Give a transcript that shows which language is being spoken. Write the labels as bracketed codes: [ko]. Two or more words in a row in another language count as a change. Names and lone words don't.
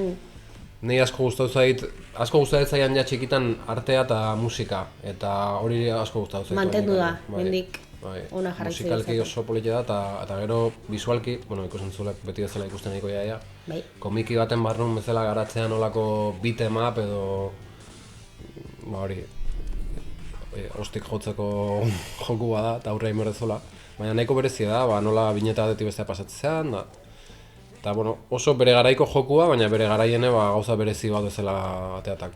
[eu] Nei asko gustatu zaian ja txikitan artea eta musika, eta hori asko gustatu zaitu. Mantendu da, mendik ona jarraitzen dut. Musikalki oso politxe da, eta gero visualki, bueno, ikusentzulek beti bezala ikusten nahiko jaia. Bai. Komiki baten barrun bezala garatzean olako [en] beat em up [eu] edo hori ostik jotzeko joku bada eta aurre inberdezola. Baina nahiko berezia da, nola bineta batetik bestea pasatzean da. Eta, bueno, oso bere garaiko jokua, baina bere garaiene gauza berezi bat bezala ateatakoa.